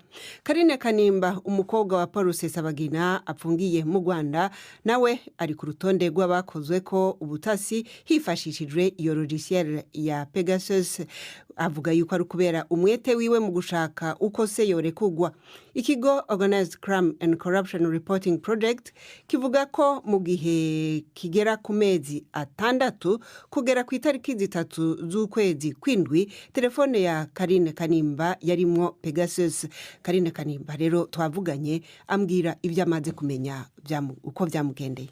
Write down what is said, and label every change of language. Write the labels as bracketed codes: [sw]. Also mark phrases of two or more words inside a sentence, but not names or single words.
[rn] Karine Kanimba, umukobwa wa Paul Rusesabagina apfungiye mu Rwanda, nawe ari ku rutonde rw'abakozwe ko ubutasi hifashishijwe iyo logiciel ya Pegasus. Avuga yuko ari kubera umwete wiwe mu gushaka uko se yorekugwa. Ikigo Organized Crime and Corruption Reporting Project kivuga ko mu gihe kigera ku mezi 6 kugera ku itariki 3 z'ukwezi kwindwi, telefone ya Karine Kanimba yarimwo Pegasus. Karine Kanimba rero twavuganye ambwira ibyo amaze kumenya uko byamugendeye.